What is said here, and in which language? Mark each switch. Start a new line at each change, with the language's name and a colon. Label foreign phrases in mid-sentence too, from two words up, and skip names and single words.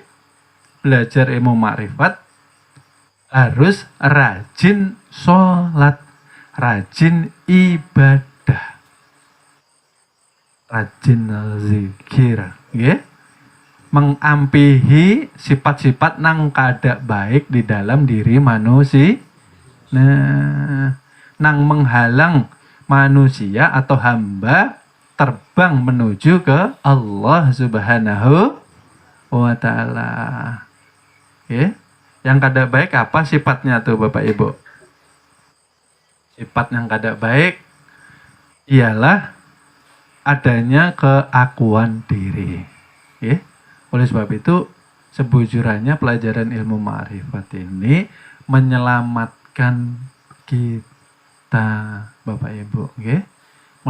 Indonesian: Belajar ilmu makrifat harus rajin sholat, rajin ibadah, rajin zikir, nggih.
Banjar: Mengampihi sifat-sifat nang kada baik di dalam diri manusia. Nah, nang menghalang manusia atau hamba terbang menuju ke Allah
Arabic: سبحانه وتعالى.
Banjar: Ya. Yang kada baik apa sifatnya tuh Bapak Ibu? Sifat yang kada baik ialah adanya keakuan diri. Ya. Oleh sebab itu sebujurannya pelajaran ilmu ma'rifat ini menyelamatkan kita Bapak Ibu, okay?